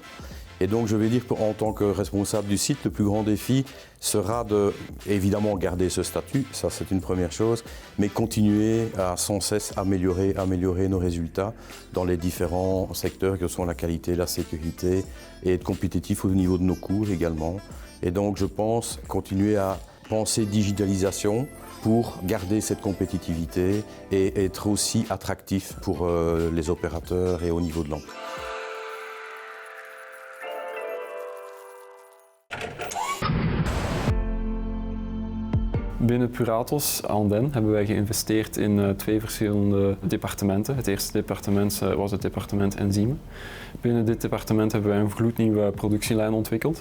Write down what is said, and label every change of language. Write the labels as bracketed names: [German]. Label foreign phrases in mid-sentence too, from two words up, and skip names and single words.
[French] Et donc je vais dire qu'en tant que responsable du site, le plus grand défi sera de, évidemment, garder ce statut, ça c'est une première chose, mais continuer à sans cesse améliorer nos résultats dans les différents secteurs que sont la qualité, la sécurité et être compétitif au niveau de nos coûts également. Et donc je pense continuer à penser digitalisation pour garder cette compétitivité et être aussi attractif pour les opérateurs et au niveau de l'emploi. [Dutch] Binnen Curatos Andenne hebben wij geïnvesteerd in twee verschillende departementen. Het eerste departement was het departement enzymen. Binnen dit departement hebben wij een gloednieuwe productielijn ontwikkeld.